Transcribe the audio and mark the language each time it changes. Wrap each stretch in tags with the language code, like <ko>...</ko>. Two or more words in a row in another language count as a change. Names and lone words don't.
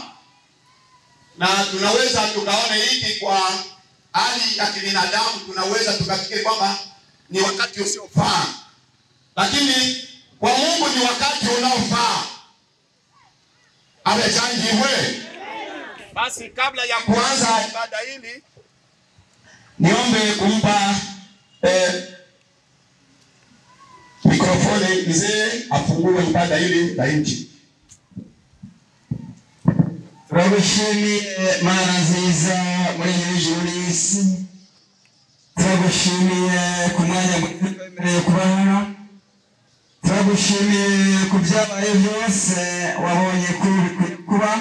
<sw>Na tunaweza tukaona hiki kwa hali ya kibinadamu, tunaweza tukafikiri kwamba ni wakati usiofaa, lakini kwa Mungu ni wakati unaofaa. Amechangiwe. Basi kabla ya kuanza ibada hili, niombe kumpa mikrofoni mzee afungue ibada hili la nchi.</sw> <rw>Turagushimiye Mana nziza muri hejuru y'isi. Turagushimiye ku mwanya mwemereye kuba hano. Turagushimiye ku byabaye byose wabonye kuba.</rw>